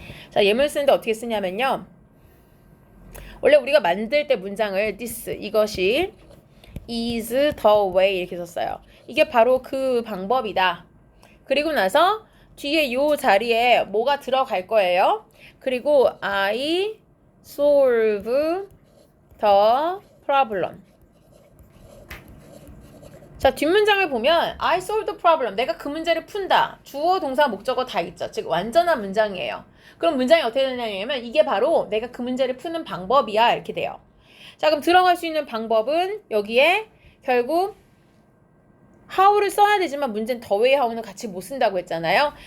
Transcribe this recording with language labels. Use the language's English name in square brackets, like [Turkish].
[Korean] 자, 예문 쓰는데 어떻게 쓰냐면요. 원래 우리가 만들 때 문장을 this 이것이 [English] is the way [Korean] 이렇게 썼어요. 이게 바로 그 방법이다. 그리고 나서 뒤에 요 자리에 뭐가 들어갈 거예요. 그리고 [English] I solve the problem. [Korean] 자, 뒷문장을 보면 [English] I solve the problem. [Korean] 내가 그 문제를 푼다. 주어, 동사, 목적어 다 있죠. 즉 완전한 문장이에요. 그럼 문장이 어떻게 되냐면 이게 바로 내가 그 문제를 푸는 방법이야 이렇게 돼요. 자, 그럼 들어갈 수 있는 방법은 여기에 결국 how를 써야 되지만 문제는 [English] the way how [Korean] 는 같이 못 쓴다고 했잖아요.